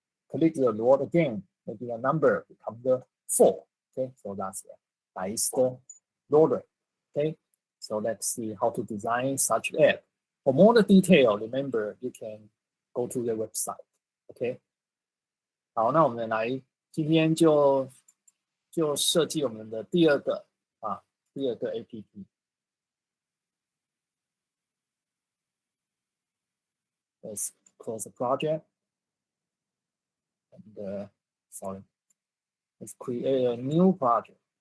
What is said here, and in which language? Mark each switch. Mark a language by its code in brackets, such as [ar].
[en] Click the lower again, maybe the number becomes the 4. Okay, so that's the roller. Okay, so let's see how to design such an app. For more detail, remember you can go to the website. Okay, [zh] 好，那我们来今天就设计我们的第二个 APP。 [en] Let's close the project and sorry, let's create a new project.